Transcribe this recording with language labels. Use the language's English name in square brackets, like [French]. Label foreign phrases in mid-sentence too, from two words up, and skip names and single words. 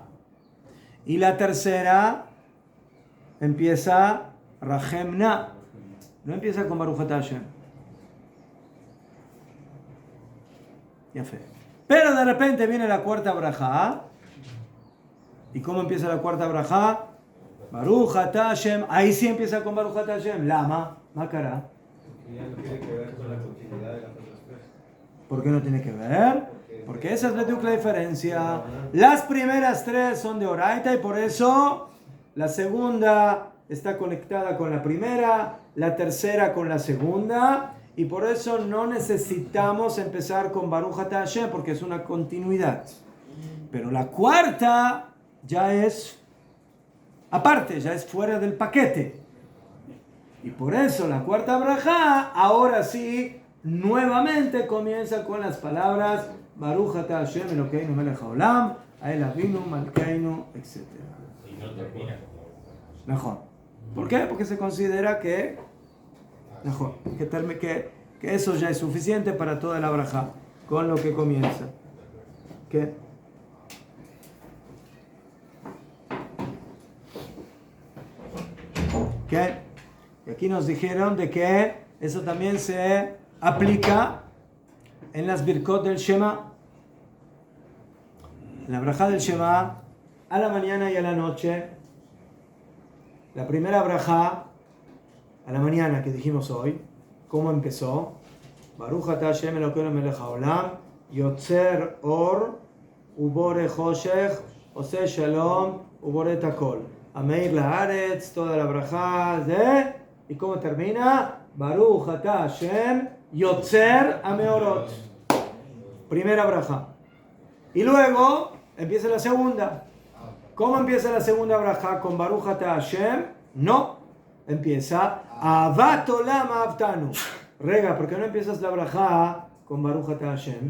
[Spanish] Y la tercera empieza Rahemna. No empieza con [Hebrew] ברוך אתה השם. [Spanish] Ya fe. Pero de repente viene la cuarta braja. ¿Y cómo empieza la cuarta braja? [Hebrew] ברוך אתה השם. [Spanish] Ahí sí empieza con [Hebrew] ברוך אתה השם. למה, מקרא. [Spanish] Ya no tiene que ver con la continuidad de las otras tres. ¿Por qué no tiene que ver? Porque esa es la diferencia. Las primeras tres son de Oraita y por eso la segunda está conectada con la primera, la tercera con la segunda, y por eso no necesitamos empezar con [Hebrew] ברוך אתה השם [Spanish] porque es una continuidad. Pero la cuarta ya es aparte, ya es fuera del paquete. Y por eso la cuarta braja ahora sí nuevamente comienza con las palabras [Hebrew] ברוך אתה השם אלוקינו מלך העולם האל אבינו מלכנו, [Spanish] etc. Y no termina. Mejor. ¿Por qué? Porque se considera que eso ya es suficiente para toda la braja con lo que comienza. ¿Qué? ¿Qué? Y aquí nos dijeron de que eso también se aplica en las birkot del Shema. En la braja del Shema, a la mañana y a la noche. La primera braja, a la mañana que dijimos hoy, ¿cómo empezó? [Hebrew] ברוך אתה השם אלוקינו מלך העולם, יוצר אור, ובורא חושך, עושה שלום, ובורא הכל. המאיר לארץ, [Spanish] toda la braja de... ¿Y cómo termina? [Hebrew] ברוך אתה השם, יוצר המאורות. [Spanish] Primera braja. Y luego empieza la segunda. ¿Cómo empieza la segunda braja? Con [Hebrew] ברוך אתה השם, [Spanish] No, empieza [Hebrew] אהבת עולם אהבתנו. [Spanish] Rega, ¿por qué no empiezas la braja con [Hebrew] ברוך אתה השם?